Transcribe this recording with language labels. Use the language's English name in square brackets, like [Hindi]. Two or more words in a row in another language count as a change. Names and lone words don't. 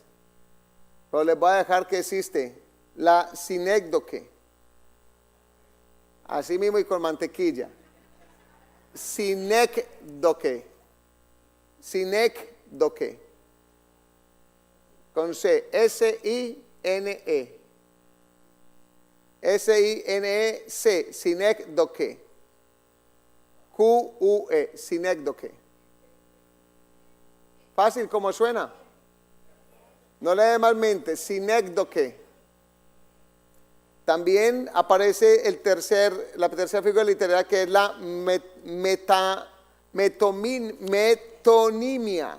[Spanish] Pero les voy a dejar que existe la sinécdoque. Así mismo y con mantequilla. Sinécdoque. Sinécdoque. Con C. S-I-N-E. S-I-N-E-C. Sinécdoque. Q-U-E. Sinécdoque. Fácil como suena. No le dé mal mente. Sinécdoque. También aparece la tercera figura literaria, que es la metonimia.